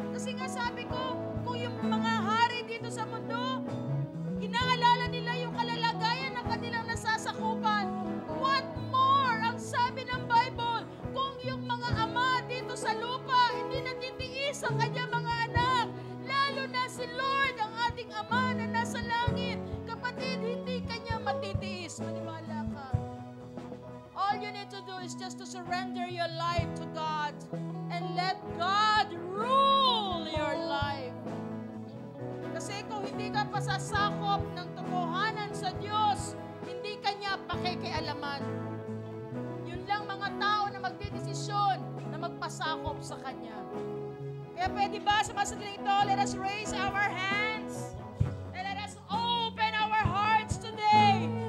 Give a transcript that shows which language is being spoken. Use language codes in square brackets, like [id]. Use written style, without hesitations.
[tl] Kasi nga sabi ko, kung yung mga hari dito sa mundo, inaalala nila yung kalalagayan ng kanilang nasasakupan, what more ang sabi ng Bible kung yung mga ama dito sa lupa hindi natitiis ang kanyang mga anak, lalo na si Lord ang ating Ama na nasa langit. Kapatid, hindi kanya matitiis. Maniwala ka. [en] All you need to do is just to surrender your life to God and let God rule your life. [tl] Kasi kung hindi ka pasasakop ng totohanan sa Diyos, hindi kanya pakikialaman. Yun lang mga tao na magdedesisyon na magpasakop sa Kanya. Kaya pwede ba sa masadling ito, [en] let us raise our hands and let us open our hearts today.